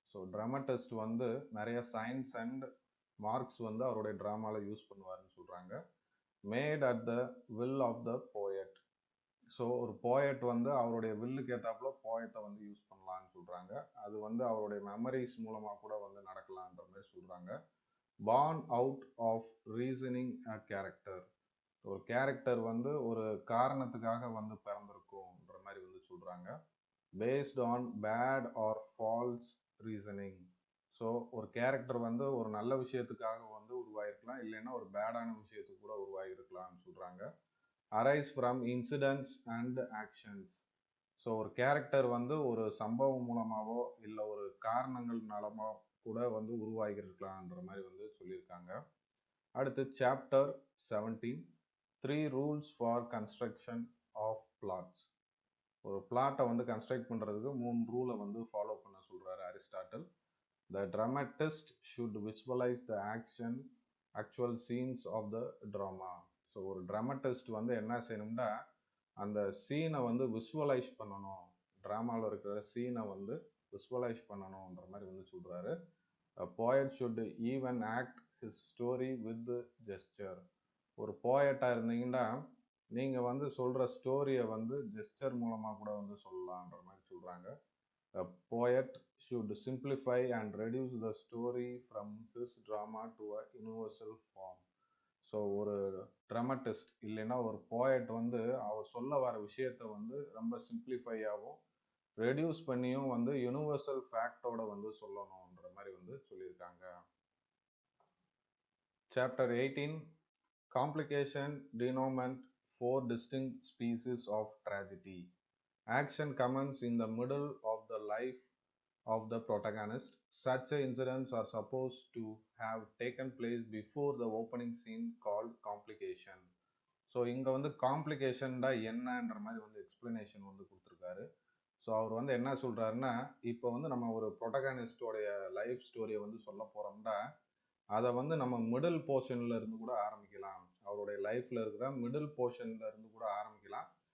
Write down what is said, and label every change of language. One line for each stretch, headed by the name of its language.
Tamil: So dramatist நிறைய science and marks அவருடைய ட்ராமாவில் யூஸ் பண்ணுவாருன்னு சொல்கிறாங்க.
English: Made at the will of the poet.
Tamil: So ஒரு போயட் அவருடைய வில்லுக்கு ஏற்றாப்புல போயத்தை யூஸ் பண்ணலான்னு சொல்கிறாங்க. அது அவருடைய மெமரிஸ் மூலமாக கூட நடக்கலான்ற மாதிரி சொல்கிறாங்க.
English: born out of reasoning a character.
Tamil: ஒரு கேரக்டர் ஒரு காரணத்துக்காக பிறந்திருக்கும்ன்ற மாதிரி சொல்கிறாங்க.
English: based on bad or false reasoning.
Tamil: So ஒரு கேரக்டர் ஒரு நல்ல விஷயத்துக்காக உருவாயிருக்கலாம், இல்லைன்னா ஒரு பேடான விஷயத்துக்கு கூட உருவாகிருக்கலாம்னு சொல்கிறாங்க.
English: arise from incidents and actions.
Tamil: So ஒரு கேரக்டர் ஒரு சம்பவம் மூலமாகவோ இல்லை ஒரு காரணங்கள்னாலமோ கூட உருவாகிருக்கலாம்ன்ற மாதிரி சொல்லியிருக்காங்க. அடுத்து
English: Chapter 17, 3 rules for construction of plots.
Tamil: ஒரு பிளாட்டை கன்ஸ்ட்ரக்ட் பண்ணுறதுக்கு 3 ரூலை ஃபாலோ பண்ண சொல்கிறாரு Aristotle.
English: The dramatist should visualise the actual scenes of the drama.
Tamil: So ஒரு ட்ராமட்டிஸ்ட் என்ன செய்யணும்னா அந்த சீனை விசுவலைஸ் பண்ணணும், ட்ராமாவில் இருக்கிற சீனை விசுவலைஸ் பண்ணணுன்ற மாதிரி சொல்கிறாரு.
English: A poet should even act his story with gesture.
Tamil: ஒரு போயட்டாக இருந்தீங்கன்னா நீங்கள் சொல்கிற ஸ்டோரியை ஜெஸ்டர் மூலமாக கூட சொல்லலான்ற மாதிரி சொல்கிறாங்க.
English: A poet should simplify and reduce the story from his drama to a universal form.
Tamil: So ஒரு ட்ராமட்டிஸ்ட் இல்லைன்னா ஒரு போயட் அவர் சொல்ல வர விஷயத்தை ரொம்ப சிம்பிளிஃபையாகவும் ரெடியூஸ் பண்ணியும் யூனிவர்சல் ஃபேக்டோட சொல்லணுன்ற மாதிரி சொல்லியிருக்காங்க.
English: Chapter 18, complication denouement 4 distinct species of tragedy. Action commences in the middle of the life of the protagonist. Such incidents are supposed to have taken place before the opening scene called complication.
Tamil: So இங்கே காம்ப்ளிகேஷன்டா என்னன்ற மாதிரி explanation கொடுத்துருக்காரு. So அவர் என்ன சொல்கிறாருன்னா, இப்போ நம்ம ஒரு ப்ரொட்டகானிஸ்டோடைய life ஸ்டோரியை சொல்ல போகிறோம்னா அதை நம்ம மிடில் போர்ஷனில் இருந்து கூட ஆரம்பிக்கலாம், அவருடைய லைஃப்பில் இருக்கிற மிடில் போர்ஷனில் இருந்து கூட ஆரம்பிக்கலாம்.